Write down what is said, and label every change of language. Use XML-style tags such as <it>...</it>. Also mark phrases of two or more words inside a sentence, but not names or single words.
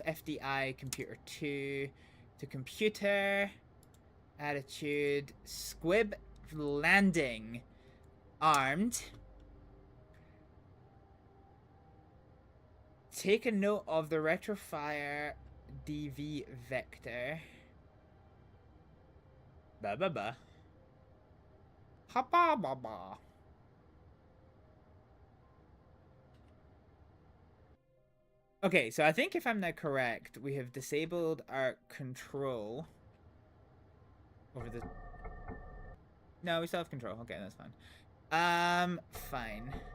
<en>FDI computer 2 to computer. Attitude. Squib landing. Armed. Take a note of the retrofire DV vector. Ba ba ba. Ha ba ba ba. Okay, so I think if I'm now correct, we have disabled our control over the... No, we still have control. Okay, that's fine. Fine.</en>